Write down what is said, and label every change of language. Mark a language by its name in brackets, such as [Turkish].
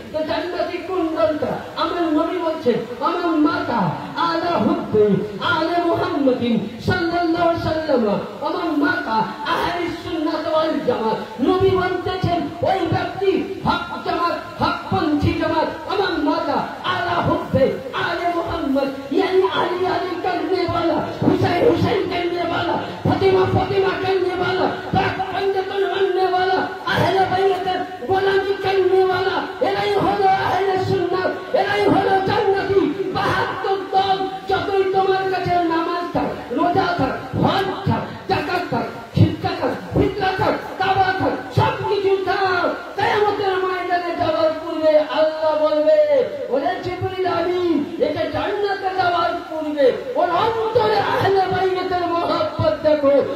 [Bangla] তো জান্নাতি কোন দলটা? আমার নবী বলছেন আমার মাতা আলা হুব্বি আলে মুহাম্মাদিন সাল্লাল্লাহু আলাইহি ওয়াসাল্লাম, আমার মাতা আহলে সুন্নাত ওয়াল জামাত। নবী বলতেছেন ওই ব্যক্তি হক জামাত, হকপন্থী জামাত। আমার মাতা আলা হুব্বি আলে মুহাম্মদ, [Hindi] यानी अली अली करने वाला, हुसैन हुसैन करने वाला, फातिमा फातिमा करने वाला, पंजतन बनने वाला, अहले बैत गोलामी करने वाला, [Bangla] এরাই হলো আহলে সুন্নাত, এরাই হলো জান্নাতি। 72 দল যতই তোমার কাছে নামাজ থাক, রোজা থাক, হজ থাক, যাকাত থাক, শিক্ষা থাক, ফিতরা থাক, তাওবা থাক, সব কিছু থাক, কিয়ামতের ময়দানে যাওয়ার পূর্বে আল্লাহ বলবে ওরে জিবরিল আমিন, এটা জান্নাতে যাওয়ার পূর্বে ওর অন্তরে আহলে বাইতের মহব্বত দেখো।